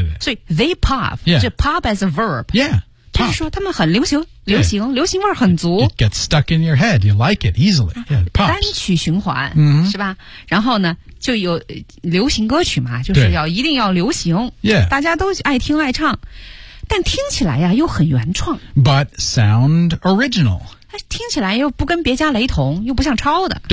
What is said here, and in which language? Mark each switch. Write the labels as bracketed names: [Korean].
[Chinese] 所以 [English] they pop、 [Chinese] 就 [English] pop as a verb Yeah, [Chinese] 就是说他们很流行、流行味儿很足 [English] it gets stuck in your head, you like it easily、it pops [Chinese] 单曲循环、是吧然后呢就有流行歌曲嘛就是要一定要流行、 [English] yeah. [Chinese] 大家都爱听爱唱但听起来呀又很原创 [English] but sound original [Chinese] 听起来又不跟别家雷同又不像抄的